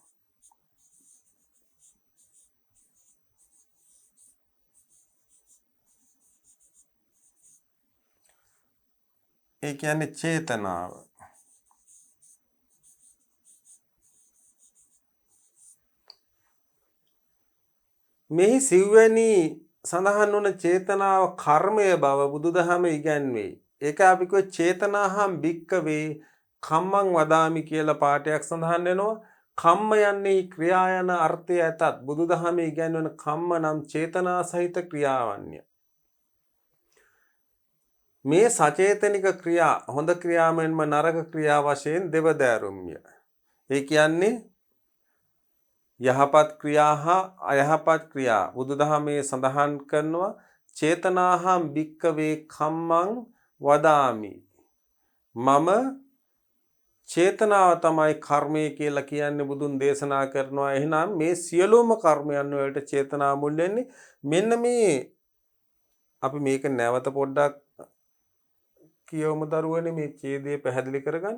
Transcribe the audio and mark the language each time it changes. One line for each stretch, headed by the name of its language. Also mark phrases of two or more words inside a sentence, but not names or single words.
Sinhala: ඒ කියන්නේ චේතනාව. මෙහි සිව්වැනි සඳහන් වන චේතනාව කර්මය බව බුදුදහම ඉගැන්වේ. ඒක අපි කිව්ව
Pali: චේතනාහම් භික්කවේ කම්මං වදාමි
Sinhala: කියලා පාඩයක් සඳහන් වෙනවා. කම්ම යන්නේ ක්‍රියා යන අර්ථය ඇතත් බුදුදහමේ ඉගැන්වන කම්ම නම් චේතනා සහිත ක්‍රියාවන්ය. මේ සචේතනික ක්‍රියා හොඳ ක්‍රියාවෙන්ම නරක ක්‍රියා වශයෙන් දෙවදෑරුම්ය. ඒ කියන්නේ යහපත් ක්‍රියා හා අයහපත් ක්‍රියා බුදුදහමේ සඳහන් කරනවා
Pali: චේතනාහම් භික්කවේ කම්මං වදාමි.
Sinhala: මම චේතනාව තමයි කර්මය කියලා කියන්නේ බුදුන් දේශනා කරනවා. එහෙනම් මේ සියලුම කර්මයන් වලට චේතනා මුල් වෙන්නේ. මෙන්න මේ අපි මේක නැවත පොඩ්ඩක් කියවමු දරුවනේ මේ ඡේදය පැහැදිලි කරගන්න.